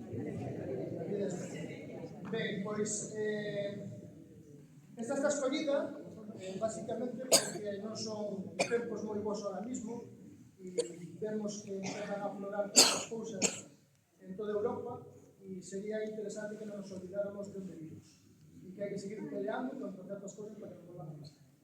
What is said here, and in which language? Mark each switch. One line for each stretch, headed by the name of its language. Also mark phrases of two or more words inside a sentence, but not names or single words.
Galician: Ben, pois esta está escollida basicamente porque non son tempos moi bons
Spanish: ahora mismo
Galician: e vemos que empezan a aflorar todas as cousas en toda Europa e sería interesante que non nos olvidáramos de onde vimos e que que
Spanish: hay que seguir peleando contra ciertas cosas para que no vuelvan a pasar.